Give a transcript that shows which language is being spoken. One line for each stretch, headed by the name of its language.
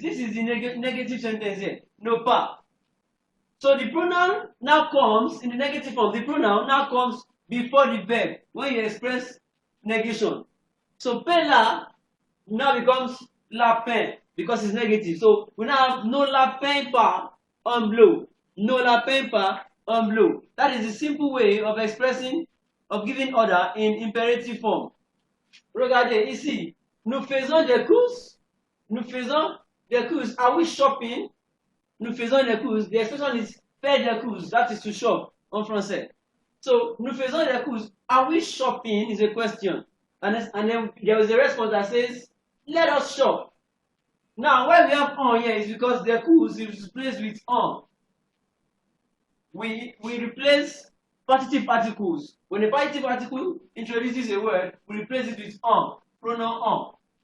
English: This is the negative sentence here. No pas. So the pronoun now comes in the negative form. The pronoun now comes before the verb when you express negation. So
French: peint la
English: now becomes
French: la peint
English: because it's negative. So we now have
French: no la peint pas en bleu. No la peint pas en bleu.
English: That is the simple way of expressing, of giving order in imperative form.
French: Regardez ici, nous faisons des courses. Nous faisons des courses.
English: Are we shopping?
French: Nous faisons des courses.
English: The expression is
French: faire des courses.
English: That is to shop
French: en français.
English: So,
French: nous faisons des courses.
English: Are we shopping is a question. And then there was a response that says, let us shop. Now, why we have on here is because the course is replaced with on. We replace partitive particles. When a partitive particle introduces a word, we replace it with on, pronoun on.